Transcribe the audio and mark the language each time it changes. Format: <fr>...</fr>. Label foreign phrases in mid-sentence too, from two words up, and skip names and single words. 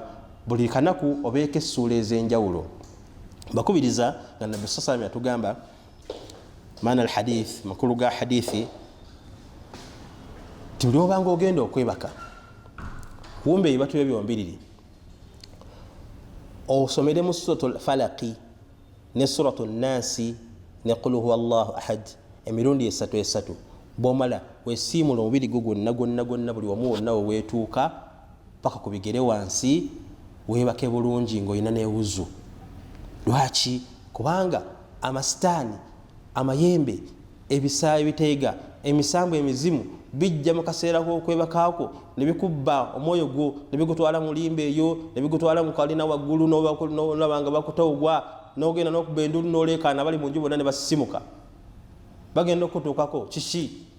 <lg>Buli kanaku obeeko essuula ez'enjawulo. Bakubiriza nga Nabbi sallam yatugamba maana alhadith, makulu ga hadithi, ti buli obanga ogenda okwebaka kumbe ebibatu ebyo mbiriri osomeremu Suratul Falaqi ne Suratul Nasi ne</lg> <ar>قل هو الله أحد</ar> <lg>emirundi 3 3. bomala wesimula omubiri gwo gwonna buli wamu wonna wewetuuka paka ku bigere wansi webake bulungi ng'olina n'ewuzu. Lwaki? Kubanga amasitaani, amayembe, ebisaayi biteega, emisambu emizimu bijja mu kaseera k'okwebakaako ne bikubba omwoyo gwo ne bigutwala mu limba eyo ne bigutwala mu kalina waggulu n'olaba nga bakutawugwa n'ogenda n'okuba endulu n'oleekaana bali mu nju bonna ne basisimuka bagenda okutuukako kiki?</lg>